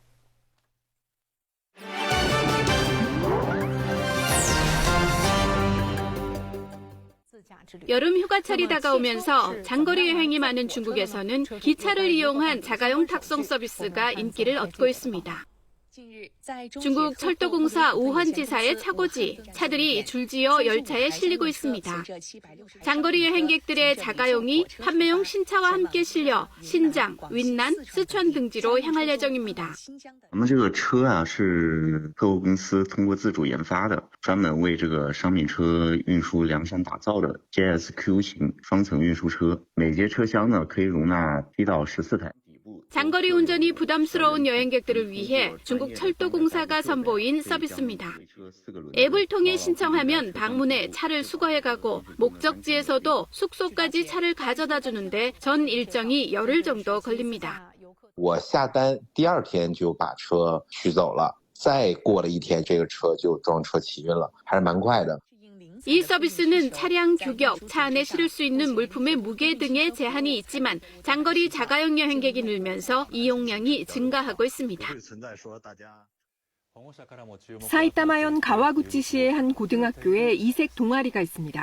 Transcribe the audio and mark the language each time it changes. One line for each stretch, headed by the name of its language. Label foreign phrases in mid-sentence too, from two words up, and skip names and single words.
Korean: 여름 휴가철이 다가오면서 장거리 여행이 많은 중국에서는 기차를 이용한 자가용 탁송 서비스가 인기를 얻고 있습니다. 중국 철도공사 우헌지사의 차고지, 차들이 줄지어 열차에 실리고 있습니다. 장거리 여행객들의 자가용이 판매용 신차와 함께 실려 신장, 윈난, 쓰촨 등지로 향할 예정입니다.
Chinese: 我们这个车啊是客户公司通过自主研发的，专门为这个商品车运输量身打造的 JSQ 型双层运输车，每节车厢呢可以容纳7到14台。
Korean: 장거리 운전이 부담스러운 여행객들을 위해 중국 철도공사가 선보인 서비스입니다. 앱을 통해 신청하면 방문해 차를 수거해가고 목적지에서도 숙소까지 차를 가져다 주는데 전 일정이 열흘 정도 걸립니다.
Chinese: 我下单第二天就把车取走了，再过了一天这个车就装车起运了，还是蛮快的。
Korean: 이 서비스는 차량 규격, 차 안에 실을 수 있는 물품의 무게 등에 제한이 있지만 장거리 자가용 여행객이 늘면서 이용량이 증가하고 있습니다. 사이타마현 가와구치시의 한 고등학교에 이색 동아리가 있습니다.